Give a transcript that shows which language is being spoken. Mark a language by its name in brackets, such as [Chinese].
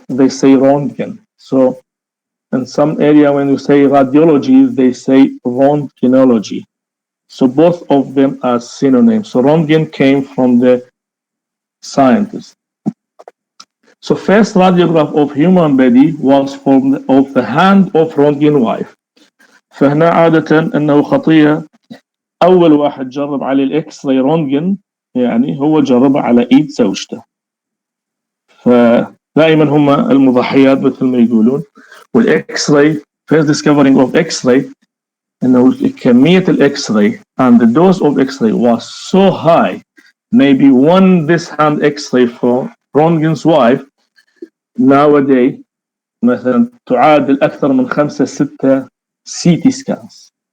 [English] They say Röntgen. So in some area, when you say radiology, they say Röntgenology. So both of them are synonyms. So Röntgen came from the scientist. So first radiograph of human body was from of the hand of Röntgen wife. [Arabic] فهنا عادة أنه خطية أول واحد جرب على الإكس راي رونجن يعني هو جربها على إيد زوجته. فدائما هم المضحيات مثل ما يقولون. [English] والإكس راي first discovering of X-ray إنه كمية الإكس راي and the dose of X-ray was so high, maybe one this hand X-ray for Röntgen's wife nowadays مثلا تعادل أكثر من 5-6 CT scans.